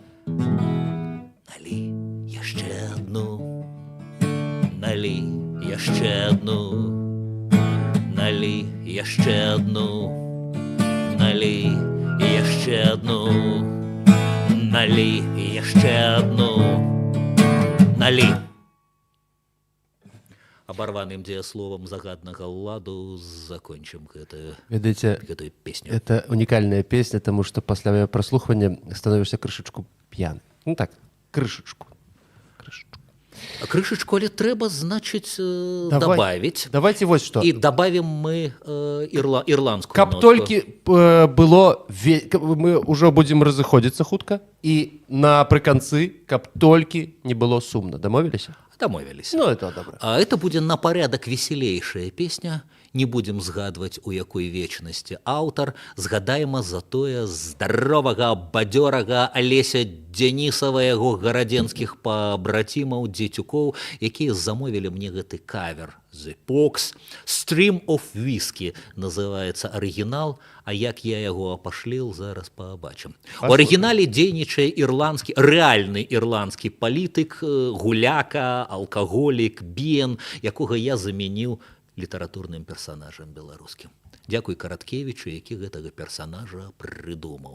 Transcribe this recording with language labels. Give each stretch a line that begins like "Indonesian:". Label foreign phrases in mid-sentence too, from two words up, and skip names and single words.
Belarusian: Налі яшчэ адну, налі яшчэ адну, налі яшчэ адну, налі яшчэ адну, налі яшчэ одну, налі. Оборванным дзеясловам загаднага ладу закончим гэтую песню.
Russian: Это уникальная песня, потому что после прослухивания становишься крышечку пьяным. Ну так, крышечку.
Belarusian: А крышечку але трэба,
Russian: значит, добавить. Давайте вот что. И добавим мы ирландскую
Belarusian: Каб
Russian: нотку.
Belarusian: толькі было...
Russian: Мы уже будем
Belarusian: разыходзіцца хутка. И напрыканцы, каб толькі не было сумна. Дамовіліся?
Russian: Дамовились. Ну, это добра. А это будет на порядок веселейшая песня. Не будем згадывать,
Belarusian: у якой
Russian: вечности автор.
Belarusian: Згадаем затое здорового, бадёрага Олеся Денисова, яго гарадзенскіх пабрацімаў, дзецюкоў, якія замовілі мне гэты кавер. The Pox, Stream of Whiskey называется оригинал, а як я яго апашліл, зараз пабачым. У оригинале дзейнічае ірландскі, рэальны ірландскі палітык, гуляка, алкаголік, бен, якога я замяніў літаратурным персонажам беларускім. Дзякуй Караткевічу, які гэтага персонажа прыдумаў.